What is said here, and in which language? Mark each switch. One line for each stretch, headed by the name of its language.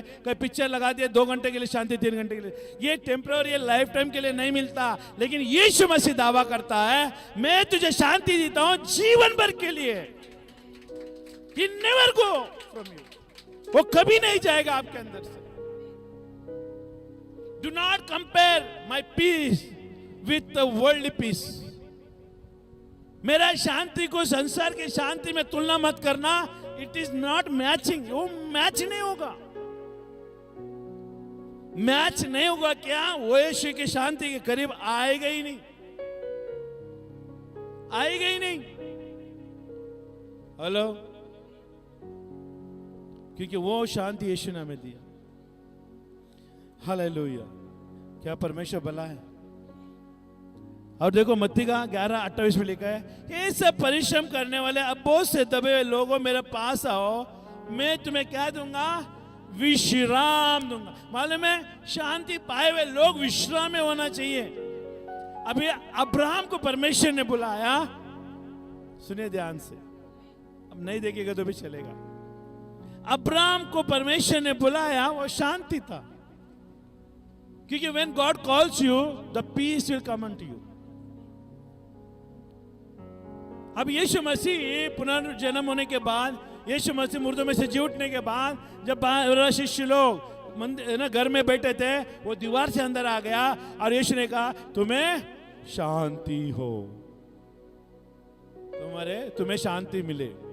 Hindi: कोई पिक्चर लगा दिया 2 घंटे के लिए शांति, 3 घंटे के लिए, ये टेम्पररी लाइफ टाइम के लिए नहीं मिलता। लेकिन यीशु मसीह दावा करता है, मैं तुझे शांति देता हूं जीवन भर के लिए।
English: He never go from you.
Hindi: वो कभी नहीं जाएगा आपके अंदर से।
English: Do not compare my peace with the worldly peace.
Hindi: मेरा शांति को संसार की शांति में तुलना मत करना।
English: it is not matching,
Hindi: वो मैच नहीं होगा, मैच नहीं होगा। क्या वो यीशु की शांति के करीब आएगा ही नहीं, आएगा ही नहीं। हेलो, क्योंकि वो शांति यीशु ने हमें दिया। हालेलुया, क्या परमेश्वर भला है। और देखो मत्ती का 11:28 में लिखा है, ये सब परिश्रम करने वाले अब बहुत से दबे हुए लोगों मेरे पास आओ, मैं तुम्हें क्या दूंगा, विश्राम दूंगा। मालूम है शांति पाए हुए लोग विश्राम में होना चाहिए। अभी अब्राहम को परमेश्वर ने बुलाया, सुनिए ध्यान से, अब नहीं देखेगा तो भी चलेगा। अब्राहम को परमेश्वर ने बुलाया, वो शांति था, क्योंकि
English: when God calls you, the peace will come unto you.
Hindi: अब यीशु मसीह पुनर्जन्म होने के बाद, यीशु मसीह मुर्दों में से जी उठने के बाद, जब शिष्य लोग मंदिर ना घर में बैठे थे, वो दीवार से अंदर आ गया और यीशु ने कहा, तुम्हें शांति हो, तुम तुम्हें शांति मिले।